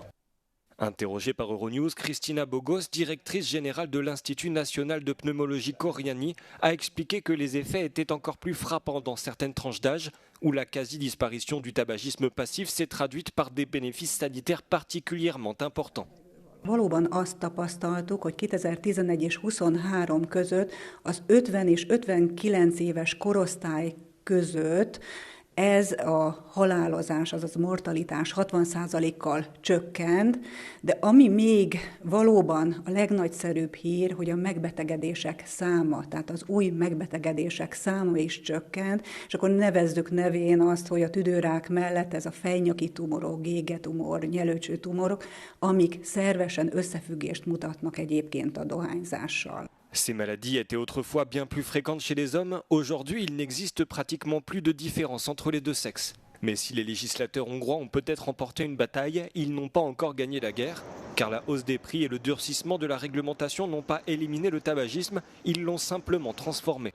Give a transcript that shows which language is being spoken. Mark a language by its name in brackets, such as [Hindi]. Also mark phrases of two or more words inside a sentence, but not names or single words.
[French] Interrogée par Euronews, Christina Bogos, directrice générale de l'Institut national de pneumologie Coriani, a expliqué que les effets étaient encore plus frappants dans certaines tranches d'âge, où la quasi-disparition du tabagisme passif s'est traduite par des bénéfices sanitaires particulièrement importants. [Hungarian] Valóban azt tapasztaltuk, hogy 2011 és 23 között az 50 és 59 éves korosztály között ez a halálozás, azaz mortalitás 60%-kal csökkent, de ami még valóban a legnagyszerűbb hír, hogy a megbetegedések száma, tehát az új megbetegedések száma is csökkent, és akkor nevezzük nevén azt, hogy a tüdőrák mellett ez a fejnyaki tumorok, gégetumor, nyelőcsőtumorok, amik szervesen összefüggést mutatnak egyébként a dohányzással. [French] Ces maladies étaient autrefois bien plus fréquentes chez les hommes. Aujourd'hui, il n'existe pratiquement plus de différence entre les deux sexes. Mais si les législateurs hongrois ont peut-être remporté une bataille, ils n'ont pas encore gagné la guerre, car la hausse des prix et le durcissement de la réglementation n'ont pas éliminé le tabagisme, ils l'ont simplement transformé.